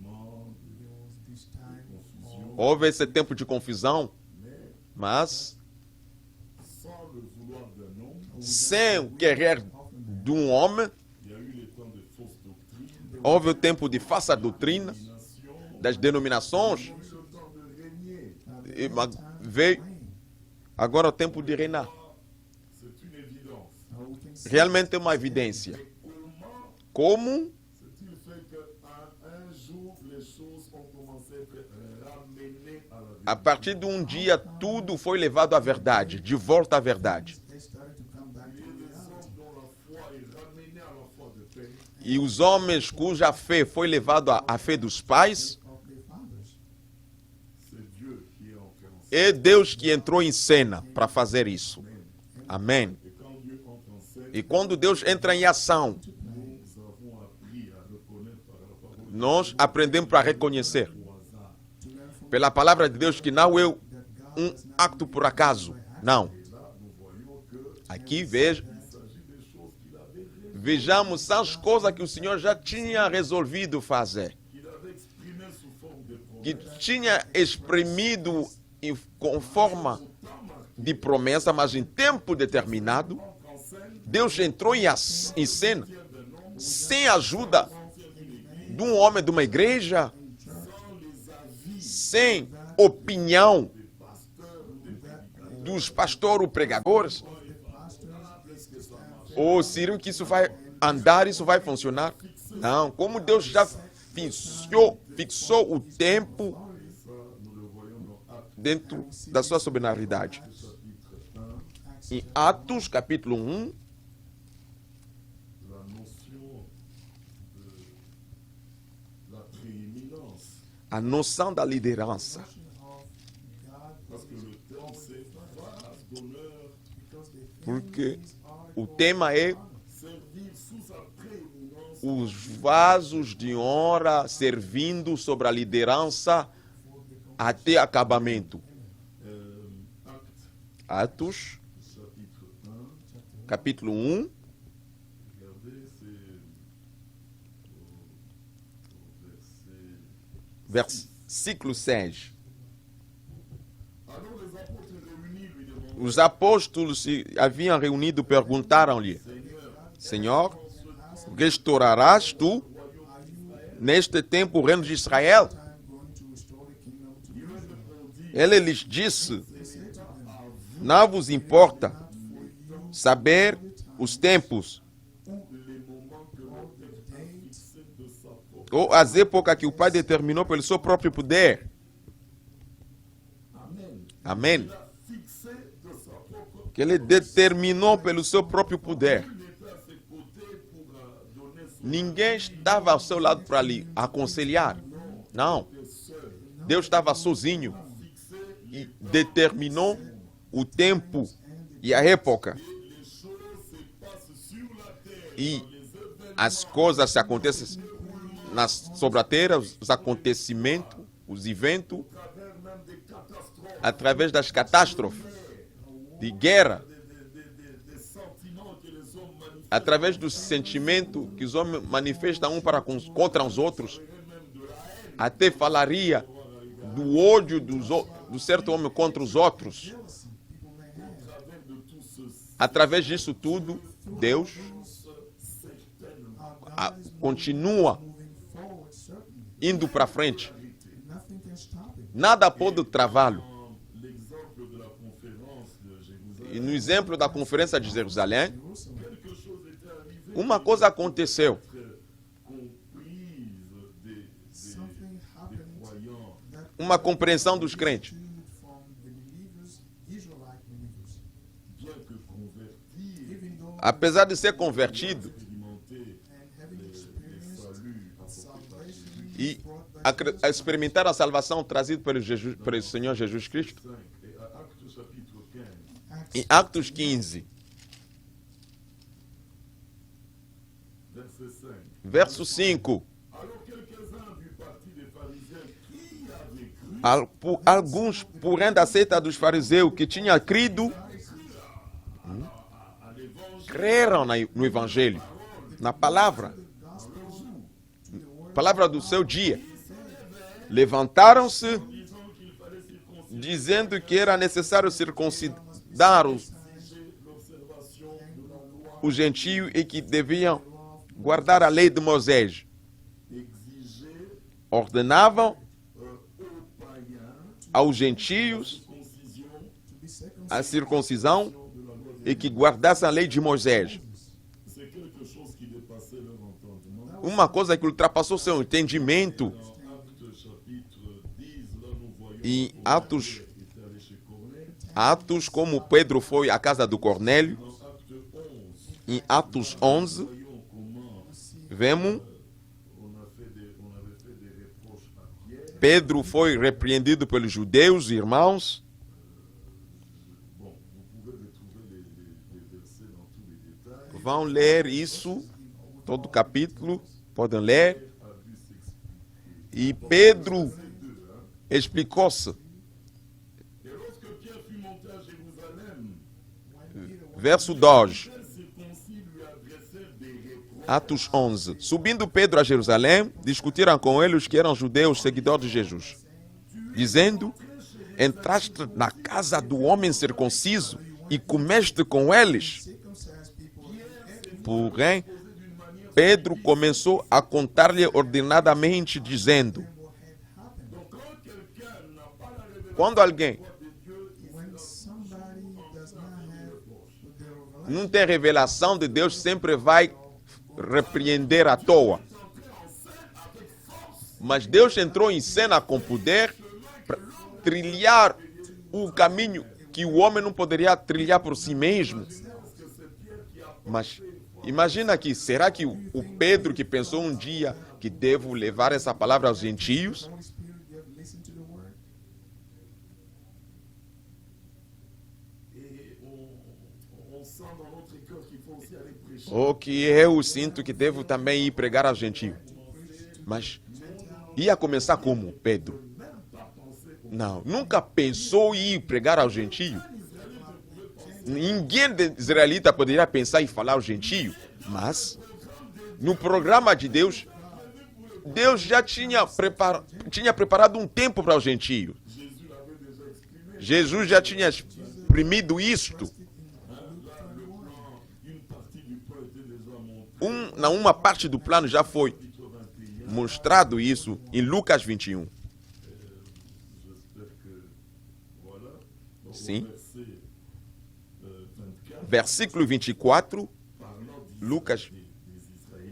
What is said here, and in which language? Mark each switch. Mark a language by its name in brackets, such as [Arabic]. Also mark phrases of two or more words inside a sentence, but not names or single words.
[Portuguese] Houve esse tempo de confusão, mas sem o querer de um homem, houve o tempo de falsa doutrina, das denominações, e veio agora o tempo de reinar. Realmente é uma evidência. Como [French] s'est-il fait qu'un jour, les choses ont commencé à être ramenées à la vérité? [Portuguese] a partir de um dia tudo foi levado à verdade, de volta à verdade. [English] They started to come back [French] Il y [English] to [French] a des [English] reality. [French] hommes dont la foi est ramenée à la foi de paix. [Portuguese] E os homens cuja fé foi levada à fé dos pais, [English] Of their fathers. [French] C'est Dieu qui est en fait en scène. [Portuguese] é Deus que entrou em cena para fazer isso. Amém. [French] Et quand Dieu entre en scène, [Portuguese] E quando Deus entra em ação, [French] nous avons appris à reconnaître par la parole de [Portuguese] nós aprendemos para reconhecer [French] Dieu au hasard. [English] To learn from [Portuguese] pela palavra de Deus que não é [English] that God is not [Portuguese] acto por acaso. Não. [French] Et là, nous voyons que [Portuguese] Aqui veja, [French] il s'agit des choses qu'il avait résolues, [Portuguese] vejamos as coisas que o Senhor já tinha resolvido fazer, [French] qu'il avait exprimées sous forme de [Portuguese] que [French] promesses. [Portuguese] tinha exprimido com forma de promessa, mas em tempo determinado, [French] En scène, [Portuguese] Deus entrou em cena sem a ajuda de um homem de uma igreja, sem opinião dos pastores ou pregadores. Ou seriam que isso vai andar, isso vai funcionar? Não, como Deus já fixou o tempo dentro da sua soberanidade. Em Atos, capítulo 1, [French] la notion de la prééminence. [Portuguese] a noção da liderança. [English] of God [French] Parce que le terme c'est vase d'honneur, [English] because the [Portuguese] Porque [English] things are [Portuguese] o tema é [French] servir sous sa prééminence [Portuguese] os vasos de honra servindo sobre a liderança até acabamento. [French] acte [Portuguese] Atos, [French] chapitre 1, [Portuguese] capítulo 1, [French] regardez, c'est au verset. [Portuguese] versículo 6. [French] Alors les apôtres réunis lui demandent, [Portuguese] Os apóstolos se haviam reunido, perguntaram-lhe: Senhor, restaurarás tu neste tempo o reino de Israel? [English] time going to restore the kingdom to [French] il leur répondit, [Portuguese] Ele lhes disse: Não vos importa saber os tempos [French] les moments que le Père a fixés de sa propre. [Portuguese] ou as épocas que o Pai determinou pelo seu próprio poder. [English] Amen. [Portuguese] Amém. [French] Il a fixé de sa propre. [Portuguese] Que ele determinou pelo seu próprio poder. [French] Il n'était à ses côtés pour donner son [Portuguese] Ninguém estava ao seu lado para lhe aconselhar. Não. [French] seul. [Portuguese] Deus estava sozinho e determinou o tempo e a época. [French] Les choses se passent sur la terre. [Portuguese] E [French] Les événements [Portuguese] as coisas se acontecem sobre a terra, os acontecimentos, os eventos, [French] à travers même des catastrophes, [Portuguese] através das catástrofes, de guerra, [French] des sentiments que les hommes manifestent, [Portuguese] através do sentimento que os homens manifestam contra os outros, até falaria do ódio do certo homem contra os outros. [French] travers de tout ceci. [Portuguese] Através disso tudo, Deus continua [English] moving forward, certainly. [Portuguese] indo para frente. [English] Nothing can stop it. [Portuguese] Nada pode travá-lo. [French] L'exemple de la conférence de Jérusalem, [Portuguese] E no exemplo da conferência de Jerusalém, [French] quelque chose était arrivé [Portuguese] uma coisa aconteceu. [French] comprise des [English] Something happened [French] croyants. [English] that [Portuguese] Uma compreensão dos crentes. [English] understood from the believers, Israelite believers. [French] Bien que convertis, [English] Even though [Portuguese] Apesar de ser convertido [French] expérimentés [English] and having experienced [French] salut apporté par [English] salvation [Portuguese] e [English] brought by [Portuguese] experimentar a salvação trazida pelo Senhor Jesus Cristo, [French] 5 et à Actes chapitre 15, [English] Acts [Portuguese] em Atos 15, [French] verset 5. [Portuguese] verso 5, [French] Alors quelques-uns du parti des pharisiens qui avaient cru [Portuguese] alguns, porém, da seita dos fariseus que tinham crido, [French] à l'évangile [Portuguese] creram no Evangelho, na palavra do seu dia. Levantaram-se [French] disant qu'il fallait circoncire [Portuguese] dizendo que era necessário circuncidar [French] l'observation de la loi, [Portuguese] os gentios e que deviam guardar a lei de Moisés. [French] exiger [Portuguese] Ordenavam [French] aux païens [Portuguese] aos gentios [French] concision [English] to be circumcised. [Portuguese] a circuncisão [French] de la loi. [Portuguese] e que guardassem a lei de Moisés. [French] C'est quelque chose qui dépassait leur entendement. [Portuguese] uma coisa que ultrapassou seu entendimento. [French] Actes chapitre 10, là nous voyons [Portuguese] Em Atos, [French] était allé chez Corneille. [Portuguese] Atos, como Pedro foi à casa do Cornélio. [French] Dans Acte 11, [Portuguese] Em Atos 11, [French] voyons comment [Portuguese] vemos [French] on avait fait des reproches à Pierre. [Portuguese] Pedro foi repreendido pelos judeus, irmãos. [French] Bon, vous pouvez retrouver les versets dans tous les détails. [Portuguese] Vão ler isso, todo o capítulo, podem ler. [French] A dû s'expliquer. [Portuguese] E Pedro explicou-se. [French] Et lorsque Pierre fut monté à Jérusalem, [Portuguese] Verso 2, [French] les circoncis lui adressèrent des reproches. [Portuguese] Atos 11. Subindo Pedro a Jerusalém, discutiram com ele os que eram judeus, seguidores de Jesus, dizendo: entraste na casa do homem circunciso e comeste com eles. Porém, Pedro começou a contar-lhe ordenadamente, dizendo: quando alguém [English] When somebody does not have the revelation, [Portuguese] não tem revelação de Deus, sempre vai repreender à toa. Mas Deus entrou em cena com poder para trilhar o caminho que o homem não poderia trilhar por si mesmo. Mas imagina aqui, será que o Pedro que pensou um dia que devo levar essa palavra aos gentios? [English] Holy Spirit, you have listened to the word. [French] Et on sent dans notre cœur qu'il faut aussi aller prêcher. [Portuguese] Ou que eu sinto que devo também ir pregar aos gentios. Mas ia começar como, Pedro? Não, nunca pensou em ir pregar aos gentios. Ninguém de israelita poderia pensar em falar aos gentios. Mas, no programa de Deus, Deus já tinha preparado um tempo para os gentios. Jesus já tinha exprimido isto. [French] Une partie du plan était déjà montée. [Portuguese] Uma parte do plano já foi mostrado isso em Lucas 21. [French] J'espère que voilà. Donc, [Portuguese] Sim. [French] Verset 24, [Portuguese] Versículo 24, [French] parlant [Portuguese] Lucas [French] des Israélites.